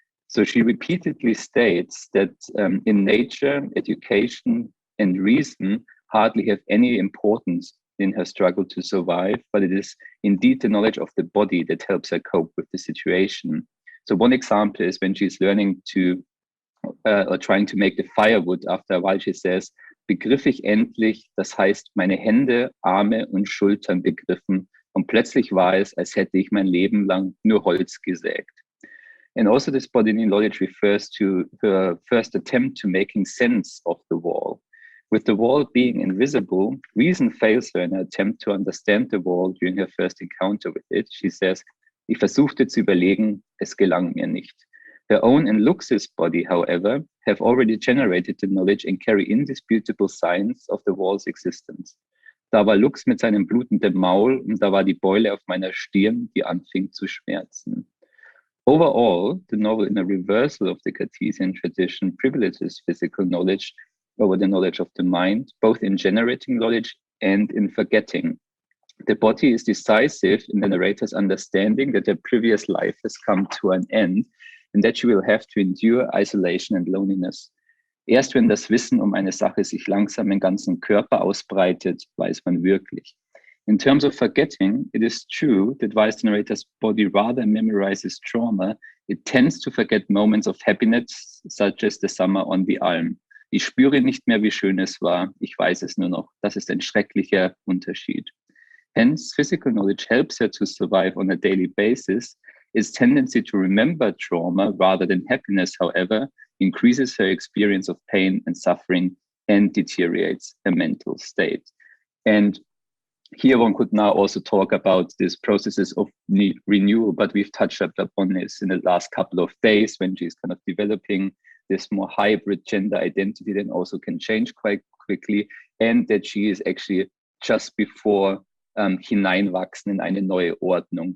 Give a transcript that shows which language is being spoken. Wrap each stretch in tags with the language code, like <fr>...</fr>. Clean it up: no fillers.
<en>So she repeatedly states that in nature, education and reason hardly have any importance in her struggle to survive, but it is indeed the knowledge of the body that helps her cope with the situation. So one example is when she's learning to or trying to make the firewood. After a while she says,</en> <de>begriff ich endlich, das heißt meine Hände, Arme und Schultern begriffen, und plötzlich war es, als hätte ich mein Leben lang nur Holz gesägt.</de> <en>And also this bodily knowledge refers to her first attempt to making sense of the wall. With the wall being invisible, reason fails her in her attempt to understand the wall during her first encounter with it. She says,</en> <de>ich versuchte zu überlegen, es gelang mir nicht.</de> <en>Her own and Lux's body, however, have already generated the knowledge and carry indisputable signs of the wall's existence.</en> <de>Da war Lux mit seinem blutenden Maul und da war die Beule auf meiner Stirn, die anfing zu schmerzen.</de> <en>Overall, the novel, in a reversal of the Cartesian tradition, privileges physical knowledge over the knowledge of the mind, both in generating knowledge and in forgetting. The body is decisive in the narrator's understanding that her previous life has come to an end and that she will have to endure isolation and loneliness.</en> <de>Erst wenn das Wissen eine Sache sich langsam im ganzen Körper ausbreitet, weiß man wirklich.</de> <en>In terms of forgetting, it is true that while the narrator's body rather memorizes trauma, it tends to forget moments of happiness, such as the summer on the Alm.</en> <de>Ich spüre nicht mehr, wie schön es war. Ich weiß es nur noch. Das ist ein schrecklicher Unterschied.</de> <en>Hence, physical knowledge helps her to survive on a daily basis. Its tendency to remember trauma rather than happiness, however, increases her experience of pain and suffering and deteriorates her mental state. And here one could now also talk about these processes of renewal, but we've touched upon this in the last couple of days when she's kind of developing this more hybrid gender identity that also can change quite quickly, and that she is actually just before</en> <de>hineinwachsen in eine neue Ordnung.</de>